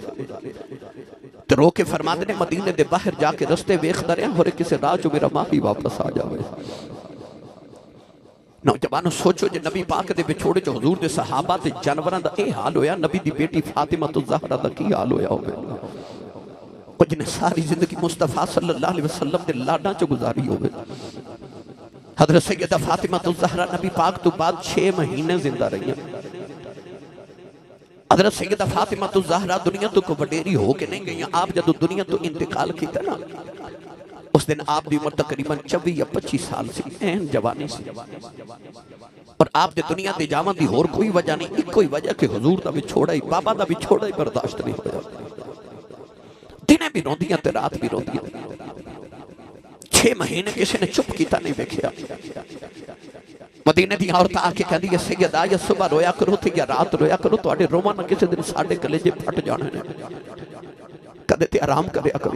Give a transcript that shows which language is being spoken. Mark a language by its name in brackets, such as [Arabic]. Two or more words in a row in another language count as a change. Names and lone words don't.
[Punjabi] تو رو کے فرماتے نے، مدینے دے باہر جا کے رستے ویکھدا رہا اور کسی راہ چوں میرا ماہی واپس آ جائے. نوجواناں سوچو، جے نبی پاک دے وچھوڑے چ حضور دے صحابہ تے جانوراں دا ایہ حال ہویا، نبی دی دھی فاطمہ تو زہرا دا کی حال ہویا ہووے، جنہاں ساری زندگی مصطفیٰ [Arabic] صلى الله عليه وسلم [Punjabi] دے لاڈاں چ گزاری ہووے. حضرت سیدہ فاطمہ تو زہرا نبی پاک توں بعد 6 مہینے زندہ رہی. حضرت سیدہ فاطمہ تو زہرا دنیا توں کوئی وڈیری ہو کے نہیں گئی. آپ جب دنیا توں انتقال کیا نا، اس دن آپ کی عمر تقریباً 24 یا 25 سال سی, عین جوانی سی. اور آپ دے دنیا دے جاون دی ہور کوئی وجہ نہیں، اکو ہی وجہ کہ حضور دا وچھوڑا ہی، بابا دا وچھوڑا ہی برداشت نہیں ہویا. دنے بھی روندیاں تے رات بھی روندیاں. 6 مہینے کسی نے چپ کیا نہیں ویکھیا. مدینے دی عورت آ کے کہتی ہے، سیدہ یا صبح رویا کرو تھے یا رات رویا کرو، تہاڈے روون نال کسی دن ساڈے کلیجے پھٹ جانے نے، کدے تے آرام کریا کرو.